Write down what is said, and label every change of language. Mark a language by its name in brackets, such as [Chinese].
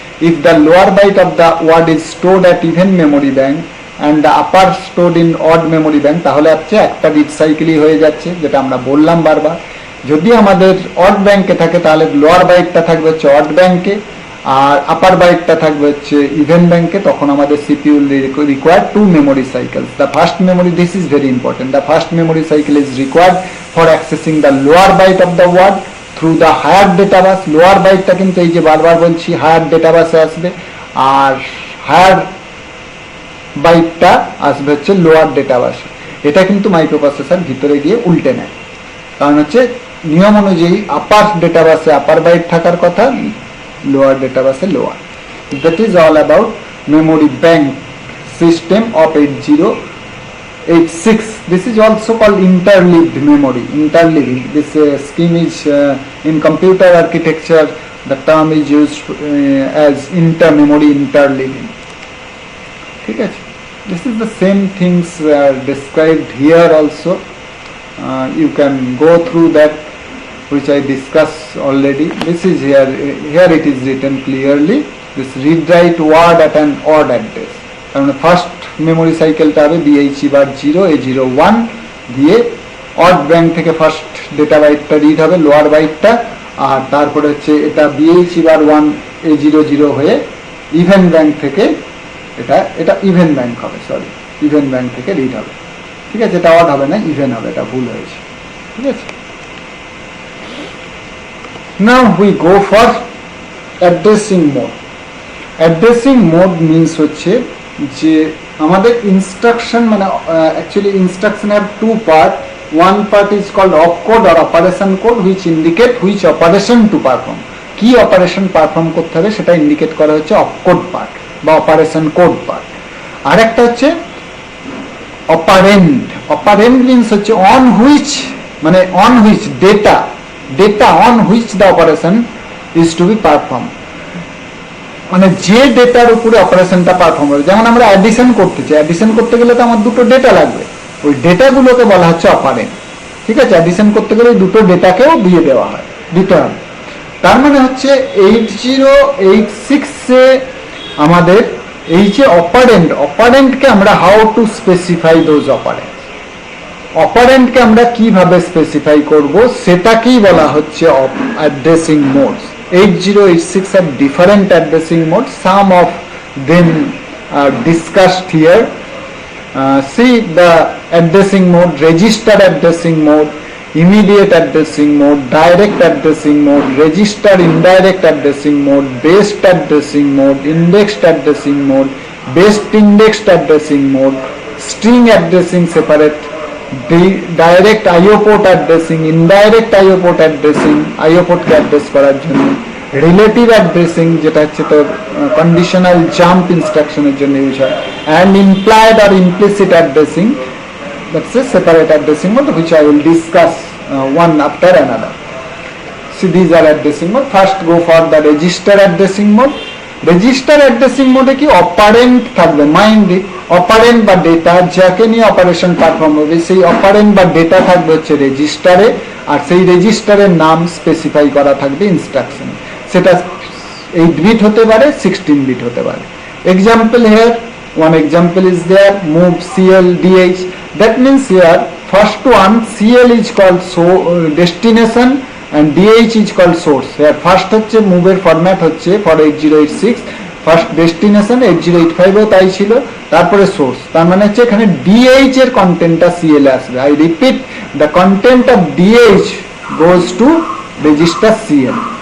[English] if the lower byte of the word is stored at even memory bank and the upper stored in odd memory bank, [Bangla] তাহলে হচ্ছে একটা read সাইকেলই হয়ে যাচ্ছে, যেটা আমরা বললাম বারবার। যদি আমাদের অড ব্যাংকে থাকে তাহলে লোয়ার বাইটটা থাকবে হচ্ছে অড ব্যাংকে আর আপার বাইটটা থাকবে হচ্ছে ইভেন ব্যাংকে। তখন আমাদের CPU [English] Required 2 memory cycles. The first memory, this is very important, the first memory cycle is required for accessing the lower byte of the word through the higher data bus. [Bangla] Lower byteটা কিন্তু এই যে বারবার বলছি higher data bus-এ আসবে, আর higher বাইটটা আসবে হচ্ছে lower data বাসে। এটা কিন্তু মাইক্রোপ্রসেসর ভিতরে গিয়ে উল্টে নেয়, কারণ হচ্ছে নিয়ম অনুযায়ী আপার ডেটা বাসে আপার বাইট থাকার কথা, লোয়ার ডেটা বাসে lower. [English] That is all about memory bank system of 8086. This is also called interleaved memory. Interleaving, this scheme is in computer architecture, the term is used as intermemory interleaving. [Bangla] ঠিক আছে? [English] This is the same things described here also. You can go through that, which I discussed already. This is here it is written clearly, this read write word at an odd address. [Bangla] কারণ first memory সাইকেলটা হবে বিএইচই বার 0 A0 1 দিয়ে odd bank থেকে first data বাইটটা read হবে lower বাইটটা, আর তারপরে হচ্ছে এটা বিএইচই বার 1 A0 0 হয়ে ইভেন ব্যাংক থেকে এটা ইভেন ব্যাংক হবে, সরি ইভেন ব্যাংক থেকে রিড হবে। ঠিক আছে, এটা অড হবে না, ইভেন হবে, এটা ভুল হয়েছে। ঠিক আছে, [English] now we go for addressing mode. [Bangla] Addressing mode means হচ্ছে যে আমাদের ইনস্ট্রাকশন মানে actually [English] instruction have to part, one part is called opcode or operation code which indicate which operation to perform, [Bangla] কি অপারেশন পারফর্ম করতে হবে সেটা indicate করা হচ্ছে অপকোড পার্ট বা অপারেশন কোড পার্ট। আর একটা হচ্ছে অপারেন্ড, অপারেন্ড মিনস হচ্ছে অন হুইচ মানে on which data, [English] data on which the operation is to be perform, [Bangla] মানে যে ডেটার উপরে অপারেশনটা পারফর্ম হবে। যেমন আমরা অ্যাডিশন করতে চাই, অ্যাডিশন করতে গেলে তো আমার দুটো ডেটা লাগবে, ওই ডেটাগুলোকে বলা হচ্ছে অপারেন্ড। ঠিক আছে, অ্যাডিশন করতে গেলে দুটো ডেটাকেও দিয়ে দেওয়া হয়, দিতে হবে। তার মানে হচ্ছে 8086 আমাদের এই যে অপারেন্ড, অপারেন্টকে আমরা [English] how to specify those operand, [Bangla] অপারেন্টকে আমরা কিভাবে স্পেসিফাই করব সেটাকেই বলা হচ্ছে addressing modes. [English] 8086 have different addressing modes, some of them are discussed here. See the addressing mode: register addressing mode, immediate addressing mode, direct addressing mode, register indirect addressing mode, based addressing mode, indexed addressing mode, based indexed addressing mode, string addressing separate, [Bangla] direct IO port addressing, indirect IO port addressing, IO পোর্টকে address করার জন্য, relative addressing যেটা হচ্ছে তো conditional jump ইনস্ট্রাকশনের জন্য use হয়, and implied আর implicit addressing, [English] That's a separate addressing mode which I will discuss one after another. See, these are addressing mode. First go for the register addressing mode. [Bangla] Register addressing মোডে কি operant থাকবে, mind operant বা data যাকে নিয়ে operation perform হবে সেই operant বা data থাকবে হচ্ছে রেজিস্টারে, আর সেই রেজিস্টারের নাম স্পেসিফাই করা থাকবে ইনস্ট্রাকশনে। সেটা 8 বিট হতে পারে, 16 বিট হতে পারে। [English] Example here, one example is there, move CL DH. That means here first one CL is called so destination and DH is called source. Here first [Bangla] হচ্ছে move এর ফরম্যাট হচ্ছে for 8086, ফার্স্ট ডেস্টিনেশন 8085 এও তাই ছিল, তারপরে source. তার মানে হচ্ছে এখানে DH এর কন্টেন্টটা CL এ আসবে। [English] I repeat, the content of DH goes to register CL।